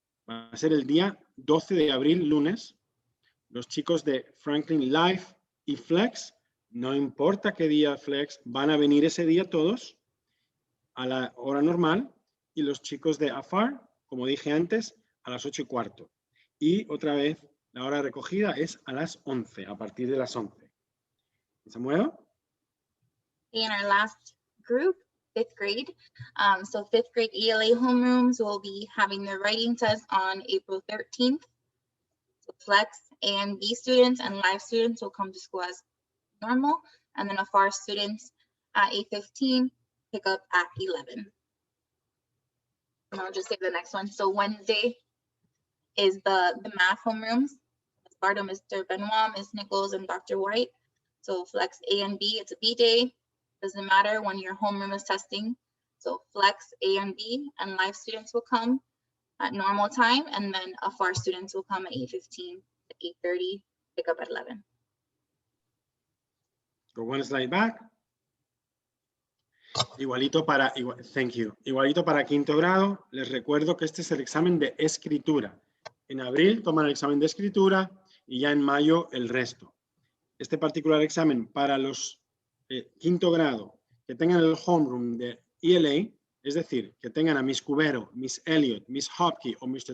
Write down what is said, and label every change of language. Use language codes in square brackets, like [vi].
[es] Va a ser el día 12 de abril, lunes. Los chicos de Franklin Life y Flex, no importa qué día Flex, van a venir ese día todos a la hora normal. Y los chicos de Attire, como dije antes, a las 8:15. Y otra vez, la hora de recogida es a las 11, a partir de las 11. ¿Samuel? [en] In our last group, 5th grade. So 5th grade ELA homerooms will be having their writing test on April 13th. So Flex A and B students and Live students will come to school as normal. And then Attire students at 8:15, pick up at 11. And I'll just say the next one. So Wednesday is the math homerooms. Bardo, Mr. Benoit, Ms. Nichols, and Dr. White. So Flex A and B, it's a B day. Doesn't matter when your homeroom is testing. So Flex A and B and Live students will come at normal time, and then Attire students will come at 8:15 to 8:30, pick up at 11. Go one slide back. [es] Igualito para, [en] thank you. [es] Igualito para quinto grado. Les recuerdo que este es el examen de escritura. En abril toman el examen de escritura y ya en mayo el resto. Este particular examen para los quinto grado que tengan el homeroom de ELA, es decir, que tengan a Miss Cubero, Miss Elliot, Miss Hopkey o Mr.